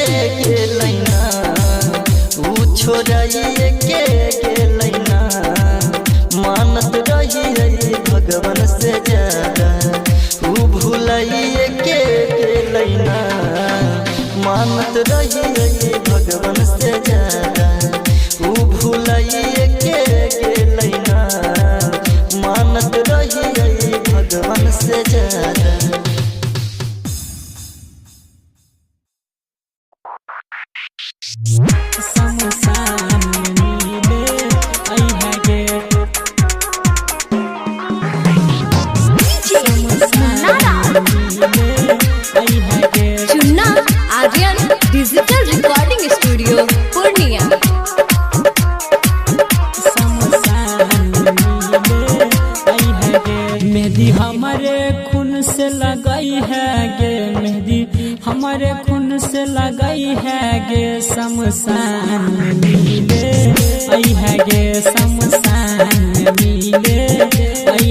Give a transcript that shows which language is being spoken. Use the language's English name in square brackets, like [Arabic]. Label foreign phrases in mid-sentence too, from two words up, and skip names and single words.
[Angika] गेलै ना ऊ छोड़ाइए के गेलै ना मानत रही भगवान से ज्यादा ऊ भुलाइए के गेलै ना मानत रही भगवान से ज्यादा ऊ भुलाइए के गेलै ना मानत रही भगवान से ज्यादा [Hindi] शमशान मिले आई है गे शमशान मिले आई है गे चुन्ना आर्यन डिजिटल रिकॉर्डिंग स्टूडियो पूर्णिया। मेहंदी हमारे खून से लगाई है गे मेहंदी हमारे खून से लगाई है गे शमशान मिले आई है गे शमशान मिले आई